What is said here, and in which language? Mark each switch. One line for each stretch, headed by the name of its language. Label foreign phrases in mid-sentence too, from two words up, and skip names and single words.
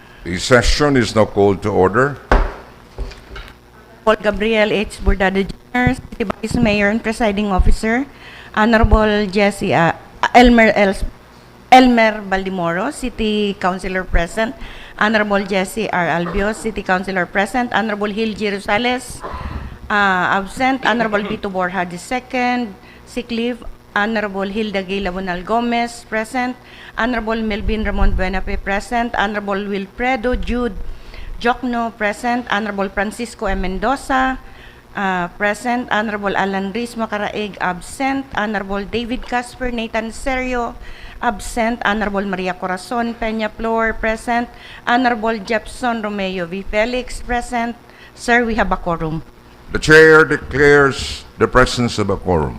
English: The session is now called to order. Paul Gabriel H. Bordado Jr., City Vice Mayor and Presiding Officer, Honorable Jesse Elmer Baldimoro, City Councilor present, Honorable Jesse R. Albios, City Councilor present, Honorable Gil G. Rosales, absent, Honorable Vito Borja II, sick leave, Honorable Hilda Gay Labonal Gomez, present, Honorable Melvin Ramon Buenape, present, Honorable Wilfredo Jude Jokno, present, Honorable Francisco M. Mendoza, present, Honorable Alan Riz Macaraig, absent, Honorable David Casper Nathan Serio, absent, Honorable Maria Corazon Peña Flor, present, Honorable Jepson Romeo V. Felix, present. Sir, we have a quorum. The chair declares the presence of a quorum.